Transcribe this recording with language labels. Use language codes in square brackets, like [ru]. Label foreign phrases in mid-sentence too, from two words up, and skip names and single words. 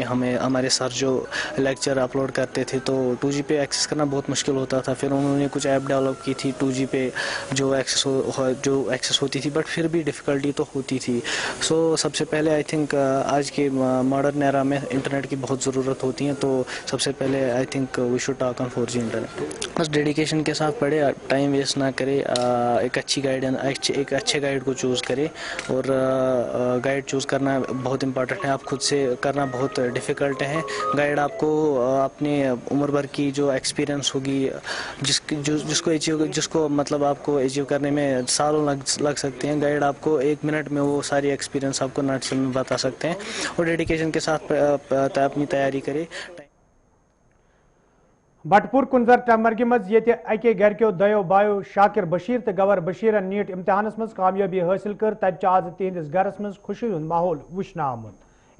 [hi] हमारे सर जो लेक्चर अपलोड करते थे तो 2G पे एक्सेस करना बहुत मुश्किल होता था। फिर उन्होंने कुछ ऐप डेवलप की थी 2G पे जो एक्सेस होती थी, बट फिर भी डिफ़िकल्टी तो होती थी। सबसे पहले [en] I think [hi] आज के [en] modern era [hi] में इंटरनेट की बहुत ज़रूरत होती है तो सबसे पहले [en] I think we should talk on 4G internet. [hi] बस डेडिकेशन के साथ पढ़े, [en] time waste [hi] ना करे, एक अच्छे गाइड को चूज़ करे और गाइड चूज़ करना बहुत इंपॉर्टेंट है। आप खुद से करना बहुत डिफ़िकल्ट है। गाइड आपको अपने उम्र भर की जो एक्सपीरियंस होगी जिसको मतलब आपको अचीव करने में सालों लग सकते हैं, गाइड आपको 1 मिनट में वो सारी एक्सपीरियंस आपको नट्स में बता सकते हैं और डेडिकेशन के साथ अपनी तैयारी करें। [ks] बटपुर कुंजर टमर्गी मज ये अके घर के दयो बायो शाकिर बशीर तो गवर बशीर नीट इम्तिहानस मज कामयाबी हासिल कर तब आज तिहंदिस गरस मज खुशी हुंद माहौल वुचन आमुत।